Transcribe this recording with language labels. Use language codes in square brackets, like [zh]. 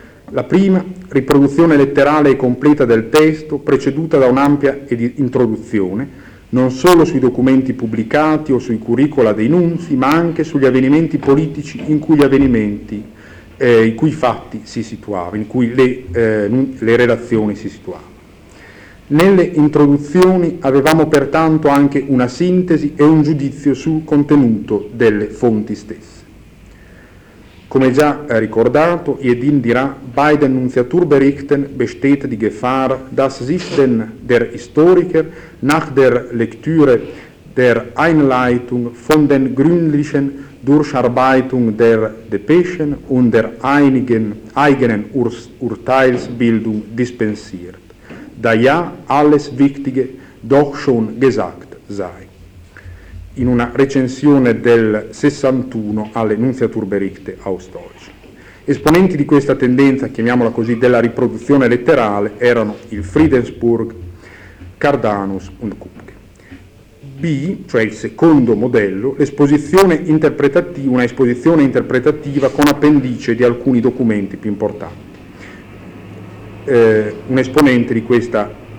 [it] La prima, riproduzione letterale e completa del testo, preceduta da un'ampia introduzione, non solo sui documenti pubblicati o sui curricula dei nunzi, ma anche sugli avvenimenti politici in cui le relazioni si situavano. Nelle introduzioni avevamo pertanto anche una sintesi e un giudizio sul contenuto delle fonti stesse. Come già ricordato, Iedin dirà: [de] «Bei den Nunziaturberichten besteht die Gefahr, dass sich denn der Historiker nach der Lektüre der Einleitung von den gründlichen Durcharbeitung der Depeschen und der einigen eigenen Urteilsbildung dispensiert. Da ja alles Wichtige doch schon gesagt sei», [it] in una recensione del 61 alle [de] Nunziaturberichte aus Deutschland. [it] Esponenti di questa tendenza, chiamiamola così, della riproduzione letterale erano il Friedensburg, Cardanus und Kupke. B, cioè il secondo modello, una esposizione interpretativa con appendice di alcuni documenti più importanti. Un esponente di questa